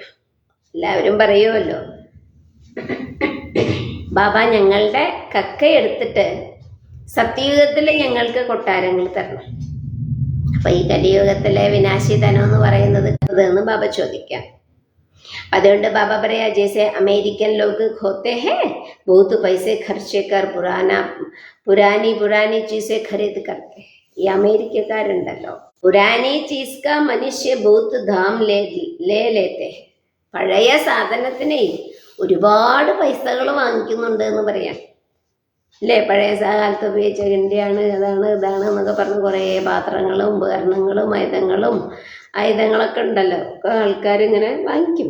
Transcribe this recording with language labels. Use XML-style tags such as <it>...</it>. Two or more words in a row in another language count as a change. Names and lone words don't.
<ml>എല്ലാവരും പറയുമല്ലോ ബാബ ഞങ്ങളുടെ കക്ക എടുത്തിട്ട് സത്യയുഗത്തില് ഞങ്ങൾക്ക് കൊട്ടാരങ്ങൾ തരണം. അപ്പൊ ഈ കലിയുഗത്തിലെ വിനാശി ധനം എന്ന് പറയുന്നത് എന്ന് ബാബ ചോദിക്കാം. അതുകൊണ്ട് ബാബ പറയാ</ml> <hi>ജैसे अमेरिकन लोग होते हैं बहुत पैसे खर्चे कर पुरानी चीजें खरीद करते हैं.</hi> <ml>ഈ അമേരിക്കക്കാരുണ്ടല്ലോ</ml> <hi>पुरानी चीज़ का मनुष्य बहुत दाम ले लेते.</hi> <ml>പഴയ സാധനത്തിനെ ഒരുപാട് പൈസകൾ വാങ്ങിക്കുന്നുണ്ട് എന്ന് പറയാം അല്ലേ. പഴയ കാലത്ത് ഉപയോഗിച്ച കിണ്ടിയാണ്, അതാണ് ഇതാണ് എന്നൊക്കെ പറഞ്ഞ് കുറേ പാത്രങ്ങളും ഉപകരണങ്ങളും ആയുധങ്ങളൊക്കെ ഉണ്ടല്ലോ, ഒക്കെ ആൾക്കാരിങ്ങനെ വാങ്ങിക്കും.</ml>